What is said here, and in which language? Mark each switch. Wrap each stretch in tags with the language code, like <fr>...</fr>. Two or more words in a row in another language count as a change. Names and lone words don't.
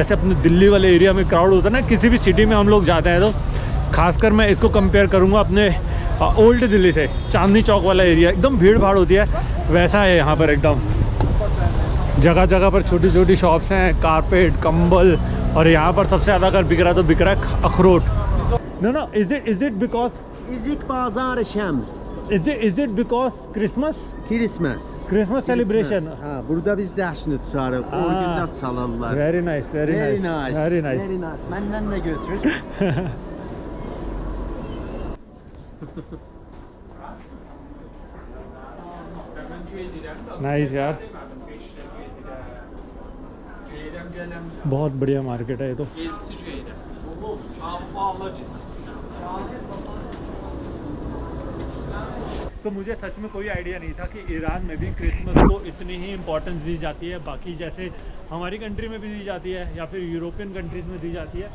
<hi>जैसे अपने दिल्ली वाले एरिया में क्राउड होता है ना, किसी भी सिटी में हम लोग जाते हैं, तो खासकर मैं इसको कंपेयर करूँगा अपने ओल्ड दिल्ली से। चांदनी चौक वाला एरिया एकदम भीड़ भाड़ होती है, वैसा है यहाँ पर एकदम। जगह जगह पर छोटी छोटी शॉप्स हैं, कारपेट, कंबल, और यहाँ पर सबसे ज़्यादा अगर बिक रहा है तो बिक रहा है अखरोट।</hi> <en>No, is it because İzik Pazar Şems. Is it because Christmas Christmas celebration?</en> <az>Ha, burada biz cəşni tutarıq. Orginca çalarlar.</az> <en>Very nice, very nice. Very nice.</en> <az>Məndən də götür.</az> <hi>नाइस यार, बहुत बढ़िया मार्केट है ये तो। तो मुझे सच में कोई आइडिया नहीं था कि ईरान में भी क्रिसमस को इतनी ही इम्पोर्टेंस दी जाती है, बाकी जैसे हमारी कंट्री में भी दी जाती है या फिर</hi> <en>European countries</en> <hi>में दी जाती है।</hi>